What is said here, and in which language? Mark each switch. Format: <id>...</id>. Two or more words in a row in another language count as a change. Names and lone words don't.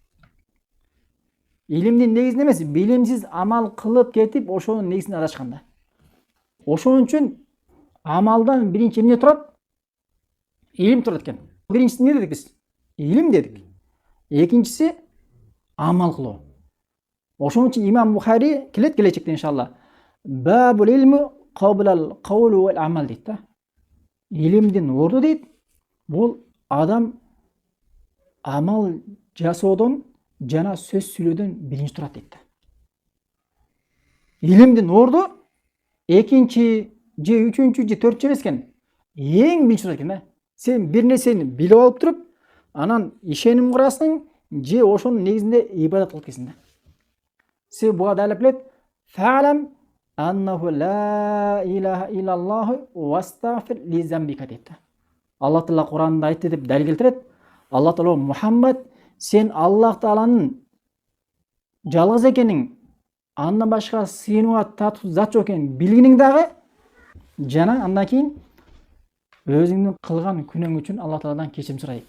<ky>Илимдин негизинде эмес, билимсиз амал кылып кетип, ошонун негизинде адашкан да. Ошон үчүн амалдан биринчи эмне турат? Илим турат экен. Биринчиси эмне дедик биз? Илим дедик. Экинчиси амал кылуу. Ошон үчүн имам Бухари келет келечекте иншалла.</ky> <ar>باب العلم قبل القول والعمل</ar> <ky>дейт да. Илимдин орду дейт, бул адам амал жасоодон жана сөз сүйлөөдөн биринчи турат дейт да. Илимдин орду экинчи же үчүнчү же төртүнчү эмес экен. Эң биринчи турат экен да. Сен бир нерсени билип алып туруп, анан ишеним курасың, же ошонун негизинде ибадат кылып кетесиң да. Себеби буга далил келет.</ky> <ar>فاعلم أنه لا إله إلا الله واستغفر لذنبك</ar> <ky>дейт да. Аллах Таала Куранда айтты деп далил келтирет. Аллах Таала Мухаммад, сен Аллах Тааланын жалгыз экенин, андан башка сыйынууга татып зат жок экенин билгениң дагы, жана андан кийин өзүңдүн кылган күнөөң үчүн Аллах Тааладан кечирим сура дейт да.</ky>